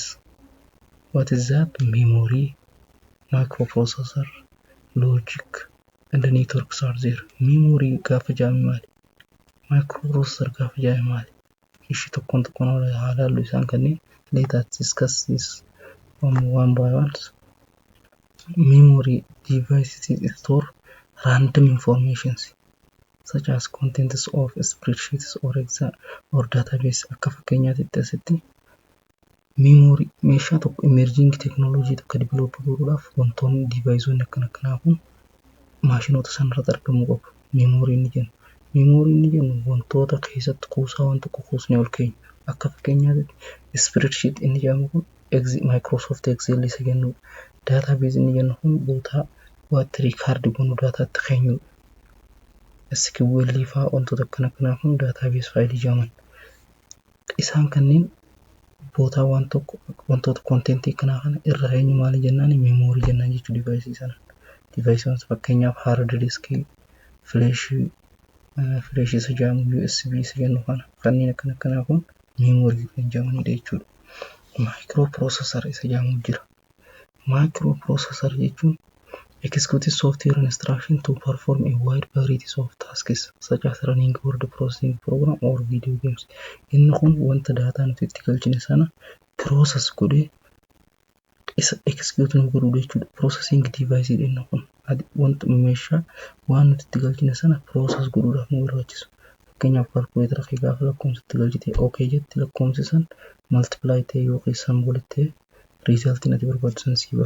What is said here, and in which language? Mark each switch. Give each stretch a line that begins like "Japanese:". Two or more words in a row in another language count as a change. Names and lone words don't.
English: What is that? Memory, microprocessor, logic, and the networks are there.
Oromo: Memory gaafa jaame maali? Microprocessor gaafa jaame maali? Ishii tokkoon haa ilaallu isaan kanneen.
English: Let us discuss this one by one. Memory devices store random informations such as contents of spreadsheets or database.
Oromo: Akka fakkeenyaatti asitti memory meeshaa tokko
English: emerging technology
Oromo: tokko develop gochuudhaaf wantoonni deviceonni akkanaa kun maashinoota sanarratti argamuu qabu. Memory ni jennu. Memory ni jennu wantoota keessatti kuusaa waan tokko kuusnee ol keenyu. Akka fakkeenyaatti spreadsheet inni jedhamu kun Microsoft Excel isa jennu. Database inni jennu kun bootaa waatti record goonu dataatti keenyu. SQL faa wantoota akkanaa kun database faayilii jedhaman. Isaan kanneen bootaa wantoota contentii kanaa kana irra eenyu maali jennaan memory jennaan jechuu device sana. Device sana fakkeenyaaf
English: hard disk,
Oromo: flash isa jedhamu, USB isa jennu kana kanneen akkanaa kun memory kan jedhamanidha jechuudha. Microprocessor isa jedhamu jira.
English: Microprocessor jechuun executive software instruction to perform a wide variety of tasks such as running word processing program or video games.
Oromo: Inni kun wanta data nuti itti galchine sana process godhee isa execute nu godhu jechuudha.
English: Processing device
Oromo: inni kun wanta meeshaa waan nuti itti galchine sana process godhuudhaaf nu barbaachisu. Fakkeenyaaf calculator fi gaafa lakkoofsa itti galchite okay jetti lakkoofsi san multiply ta'e yookiin symbol ta'e resultiin ati barbaachisan si ba'a.